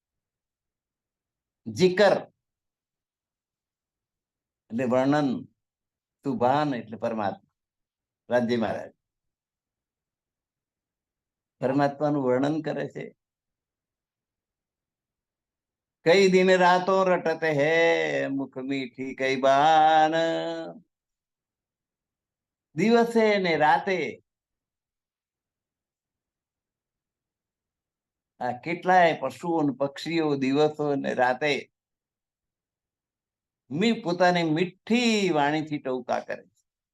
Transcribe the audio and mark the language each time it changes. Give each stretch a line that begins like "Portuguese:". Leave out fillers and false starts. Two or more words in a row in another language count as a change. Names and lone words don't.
Gujarati: જીકર એટલે વર્ણન, સુભાન એટલે પરમાત્મા, રાજ્ય મહારાજ પરમાત્માનું વર્ણન કરે છે.
Hindi: कई दिन रातों रटत है मुख मीठी कई बान.
Gujarati: દિવસે ને રાતે આ કેટલાય પશુઓ અને પક્ષીઓ દિવસો ને રાતે પોતાની મીઠી વાણીથી ટહુકા કરે છે.